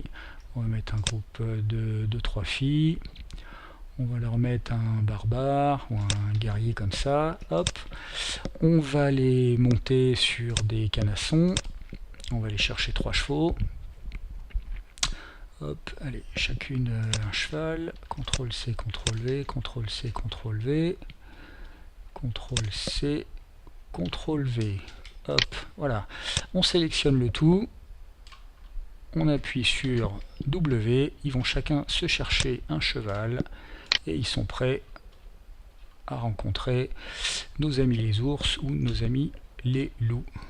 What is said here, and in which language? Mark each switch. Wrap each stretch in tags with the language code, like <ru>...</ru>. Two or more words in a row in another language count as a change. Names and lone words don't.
<fr>On va mettre un groupe de 2-3 filles. On va leur mettre un barbare ou un guerrier comme ça, hop. On va les monter sur des canassons. On va aller chercher 3 chevaux. Hop, allez, chacune un cheval. CTRL C, CTRL V, CTRL C, CTRL V. CTRL C, CTRL V. Hop, voilà. On sélectionne le tout. On appuie sur W. Ils vont chacun se chercher un cheval. Et ils sont prêts à rencontrer nos amis les ours ou nos amis les loups.</fr>